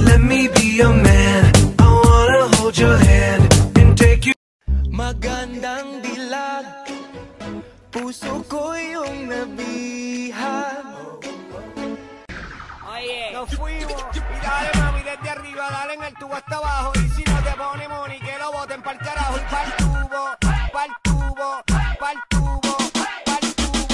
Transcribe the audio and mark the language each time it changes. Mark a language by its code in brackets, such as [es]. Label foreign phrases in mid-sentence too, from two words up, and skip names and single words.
[en] me be a man. I wanna hold your hand and take you. [tl] Magandang dilag, puso ko yung nabihag. [es] Oye, nos fuimos y dale mami desde arriba, dale en el tubo hasta abajo. Y si no te pone money, que lo boten pa'l carajo. Y pa'l tubo, pa'l tubo, pa'l tubo, pa'l tubo.